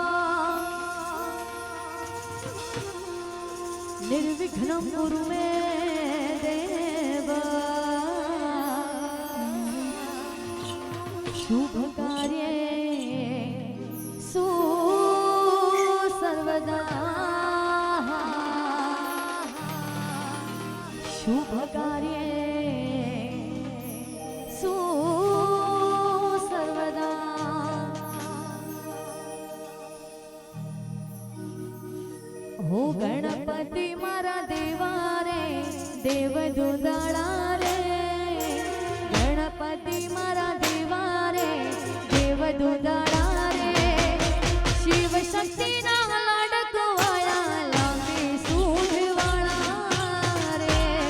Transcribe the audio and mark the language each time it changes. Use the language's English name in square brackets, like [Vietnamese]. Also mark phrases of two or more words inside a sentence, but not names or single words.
[Sanskrit] निर्विघ्नं कुरु मे देव शुभ कार्ये सर्वदा शुभ कार्ये [Gujarati] સર્વદા હો ગણપતિ મારા દેવા રે દેવ દુંદાળા રે ગણપતિ મારા દેવા રે દેવ દુંદાળા રે શિવ શક્તિ ના લાડકવાયા લાંબી સૂંઢવાળા રે